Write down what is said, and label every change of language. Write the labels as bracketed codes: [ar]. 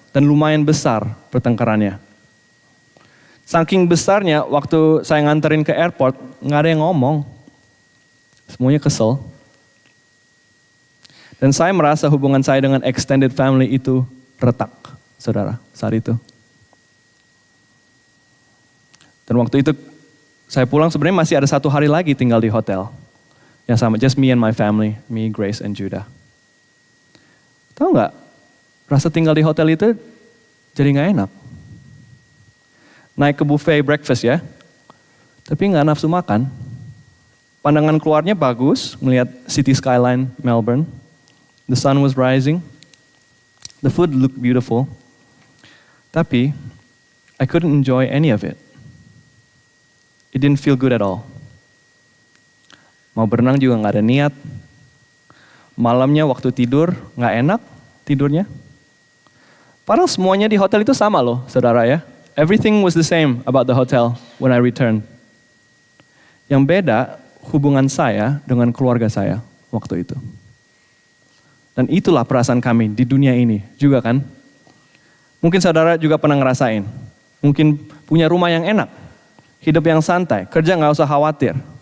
[id] Dan lumayan besar pertengkarannya. Saking besarnya waktu saya nganterin ke airport, gak ada yang ngomong. Semuanya kesel. Dan saya merasa hubungan saya dengan [en] extended family [id] itu retak, saudara, saat itu. Dan waktu itu saya pulang sebenarnya masih ada 1 hari lagi tinggal di hotel. Yang sama, [en] just me and my family, me, Grace, and Judah. [id] Tahu nggak, rasa tinggal di hotel itu jadi nggak enak. Naik ke buffet breakfast ya, tapi nggak nafsu makan. Pandangan keluarnya bagus, melihat [en] city skyline [id] Melbourne. [en] The sun was rising, the food looked beautiful. [id] Tapi, [en] I couldn't enjoy any of it. It didn't feel good at all. [id] Mau berenang juga gak ada niat. Malamnya waktu tidur gak enak tidurnya. Padahal semuanya di hotel itu sama loh saudara ya. [en] Everything was the same about the hotel when I returned. [id] Yang beda hubungan saya dengan keluarga saya waktu itu. Dan itulah perasaan kami di dunia ini juga kan. Mungkin saudara juga pernah ngerasain. Mungkin punya rumah yang enak. Hidup yang santai, kerja gak usah khawatir.